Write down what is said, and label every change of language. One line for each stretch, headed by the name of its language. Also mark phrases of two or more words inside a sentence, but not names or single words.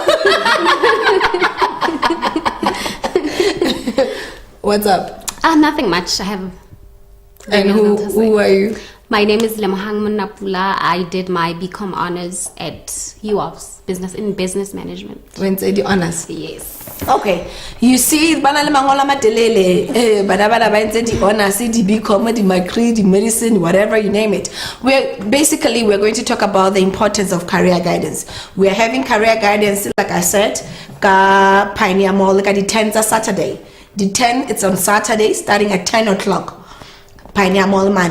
English: What's up? Nothing much. I have. And who are you? My name is Lemohang Munapula. I did my BCom honors at UOFS, business management. When say the honors? Yes. Okay. You see,
Southern Sotho: bana le mangola matelele, bana ba ntse di honors, di BCom, di degree, di medicine,
English: whatever you name it. We're going to talk about the importance of career guidance. We're having career guidance, like I said, ka Pioneer Mall, like the 10th Saturday. The 10th, it's on Saturday, starting at 10 o'clock. Pioneer Mall Money.